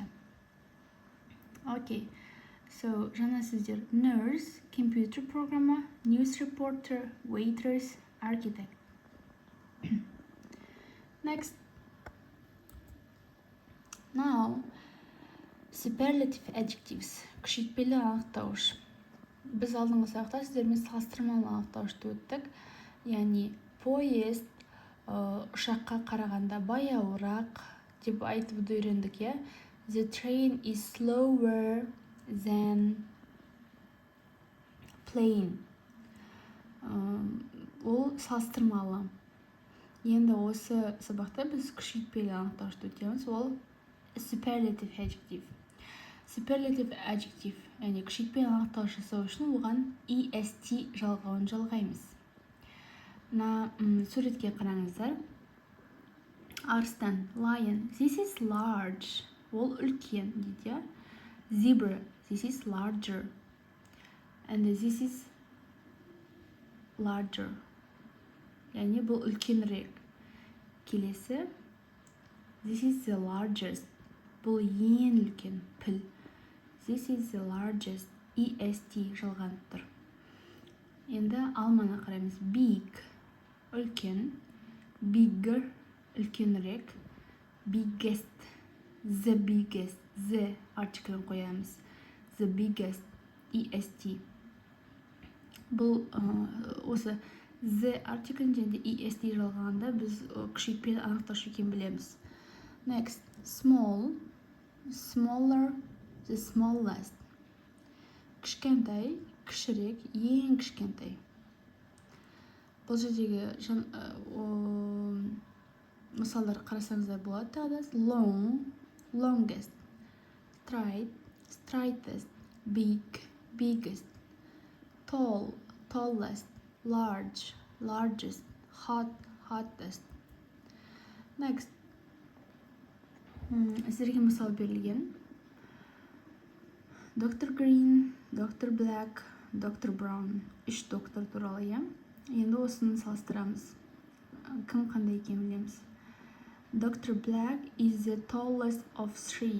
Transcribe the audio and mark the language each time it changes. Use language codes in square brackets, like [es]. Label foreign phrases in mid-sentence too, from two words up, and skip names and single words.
[kk] Окей. So, жаңа сөздер: [en] nurse, computer programmer, news reporter, waiters, architect. Next. Now, superlative adjectives. [kk] Күшейтпелі анықтауыш. Біз алдыңғы сабақта сіздермен салыстырмалы анықтауышты өттік. Яғни, поезд ұшаққа қарағанда баяуырақ деп айтып үйрендік, иә? [en] The train is slower than plane. [kk] Ол салыстырмалы. Енді осы сабақта біз күшейтпелі анықтауышты өтеміз. Ол [en] superlative adjective. Superlative adjective, [kk] яғни күшейтпелі анықтауыш жасау үшін оған est жалғауын жалғаймыз. Суретке қараңыздар. Арыстан, [en] lion, this is large. [kk] Ол үлкен дейді. [en] Zebra, this is larger. And this is larger. [kk] Яғни бұл үлкенірек. Келесі. [en] This is the largest. [kk] Бұл ең үлкен, піл. [en] This is the largest. est [kk] жалған тұр. Енді алманы қараймыз. Big, үлкен. Bigger, үлкенірек. [en] Biggest, the biggest, the [kk] артиклін қоямыз. [en] the biggest, est. [kk] Бұл осы the артиклін және est жалғанда біз күшейтпені анықтаушы екенін білеміз. [en] Next, small, smaller, the smallest. [kk] Кішкентай, кішірек, ең кішкентай. Бұл жердегі мысалдар қарасаңыздар болады тағы да. [en] Long, longest, straight, straightest, big, biggest, tall, tallest, large, largest, hot, hottest. Next, [kk] сіздерге мысал берілген. Доктор Green, доктор Black, доктор Brown. Үш доктор туралы, иә? Енді осыны салыстырамыз. Кім қандай екенін білеміз. [en] Доктор Black is the tallest of three.